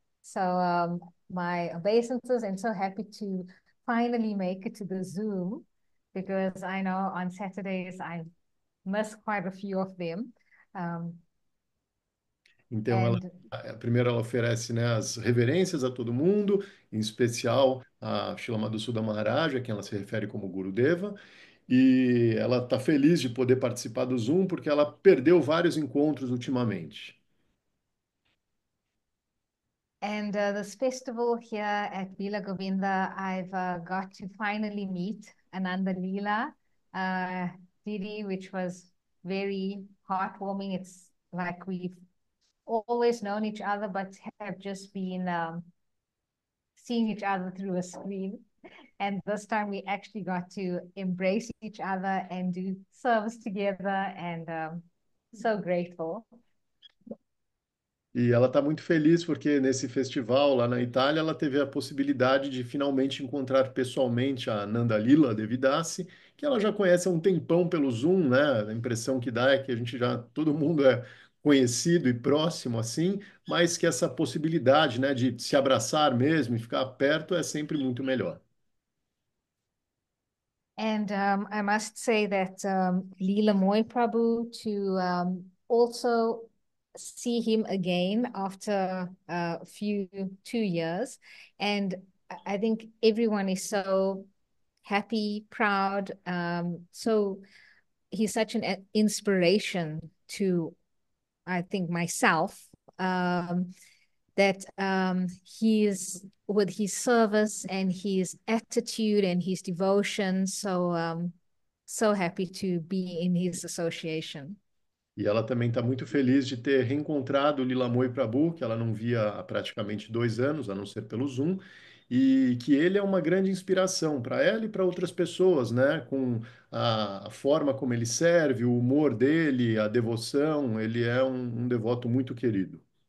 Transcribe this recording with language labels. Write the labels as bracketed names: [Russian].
[English] So my obeisances, I'm so happy to finally make it to the Zoom because I know on Saturdays I miss quite a few of them. [Portuguese] Então, ela, [English] And [Portuguese] primeiro ela oferece, né, as reverências a todo mundo, em especial a Srila Madhusudana Maharaja, a quem ela se refere como Gurudeva, e ela está feliz de poder participar do Zoom porque ela perdeu vários encontros ultimamente. [English] And this festival here at Leela Govinda, I've got to finally meet Ananda Leela Didi, which was very heartwarming. It's like we've always known each other, but have just been seeing each other through a screen. And this time we actually got to embrace each other and do service together, and so grateful. [Portuguese] E ela está muito feliz porque nesse festival lá na Itália ela teve a possibilidade de finalmente encontrar pessoalmente a Nanda Lila Devidasi, que ela já conhece há um tempão pelo Zoom, né? A impressão que dá é que a gente já, todo mundo é conhecido e próximo assim, mas que essa possibilidade, né, de se abraçar mesmo e ficar perto é sempre muito melhor. [English] And I must say that Leela Moy Prabhu, to also see him again after a few 2 years. And I think everyone is so happy, proud. So he's such an inspiration to, I think, myself. That he is with his service and his attitude and his devotion. So so happy to be in his association. [Portuguese] E ela também está muito feliz de ter reencontrado Lila Moy Prabhu, que ela não via há praticamente 2 anos, a não ser pelo Zoom, e que ele é uma grande inspiração para ela e para outras pessoas, né? Com a forma como ele serve, o humor dele, a devoção, ele é um devoto muito querido.